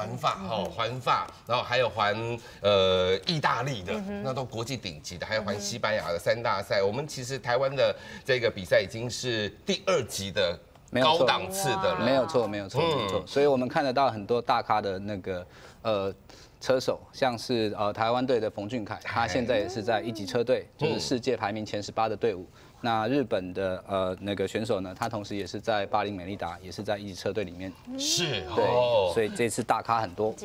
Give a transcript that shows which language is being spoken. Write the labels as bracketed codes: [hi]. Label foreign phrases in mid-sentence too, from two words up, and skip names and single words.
[zh] 環法哦，環法，然後還有環意大利的，那都國際頂級的，還有環西班牙的3大賽。我們其實台灣的這個比賽已經是第2級的高檔次的了。沒有錯，沒有錯，沒有錯。所以我們看得到很多大咖的那個车手，像是台湾队的冯俊凯，他现在也是在1级车队，就是世界排名前18的队伍。那日本的那个选手呢，他同时也是在巴林美利达，也是在1级车队里面。是，对，所以这次大咖很多，